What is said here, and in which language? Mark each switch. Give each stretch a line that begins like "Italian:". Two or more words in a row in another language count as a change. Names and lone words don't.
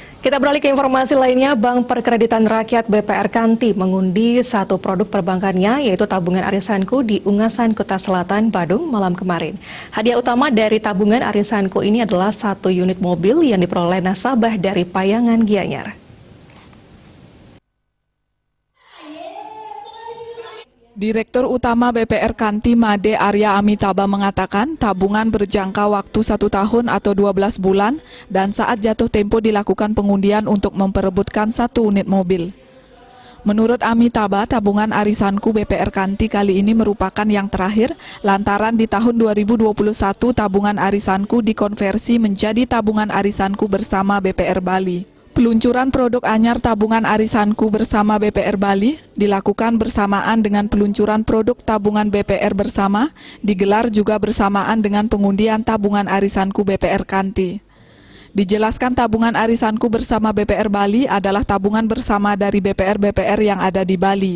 Indonesian: Kita beralih ke informasi lainnya, Bank Perkreditan Rakyat BPR Kanti mengundi satu produk perbankannya, yaitu tabungan arisanku di Ungasan, Kuta Selatan, Badung malam kemarin. Hadiah utama dari tabungan arisanku ini adalah satu unit mobil yang diperoleh nasabah dari Payangan Gianyar. Direktur Utama BPR Kanti Made Arya Amitaba mengatakan tabungan berjangka waktu 1 tahun atau 12 bulan dan saat jatuh tempo dilakukan pengundian untuk memperebutkan satu unit mobil. Menurut Amitaba, tabungan arisanku BPR Kanti kali ini merupakan yang terakhir lantaran di tahun 2021 tabungan arisanku dikonversi menjadi tabungan arisanku bersama BPR Bali. Peluncuran produk anyar tabungan arisanku bersama BPR Bali dilakukan bersamaan dengan peluncuran produk tabungan BPR bersama, digelar juga bersamaan dengan pengundian tabungan arisanku BPR Kanti. Dijelaskan tabungan arisanku bersama BPR Bali adalah tabungan bersama dari BPR-BPR yang ada di Bali.